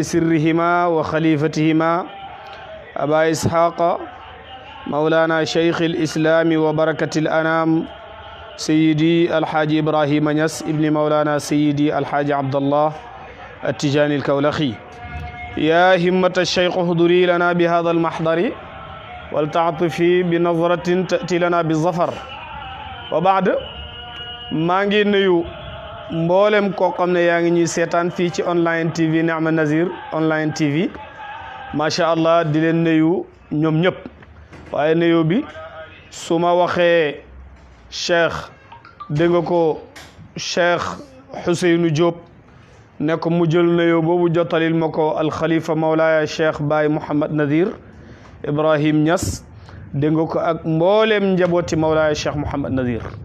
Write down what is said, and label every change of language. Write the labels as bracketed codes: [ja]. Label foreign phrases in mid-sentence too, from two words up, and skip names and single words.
[ar] سرهما وخليفتهما أبا إسحاق مولانا شيخ الإسلام وبركة الأنام سيدي الحاج إبراهيم نياس ابن مولانا سيدي الحاج عبد الله التجاني الكولخي يا همة الشيخ احضري لنا بهذا المحضر ولتعطفي بنظرة تأتي لنا بالظفر وبعد [wo] maa ngi nuyu mboolem koo xam ne yaa ngi ñuy seetaan fii ci online TV Nihma Nazir online TV [ar] ما شاء الله [wo] di leen nuyu ñoom ñëpp waaye nuyu bi su ma waxee cheikh dégg nga ko cheikh Ousseynou Diop ne ko mu jël nuyu boobu jottalil ma ko alxalifa Mawlaaya cheikh Baye Mouhamad Nazir Ibrahim Niass dégg nga ko ak mboolem njabooti Mawlaaya cheikh Mouhamad Nazir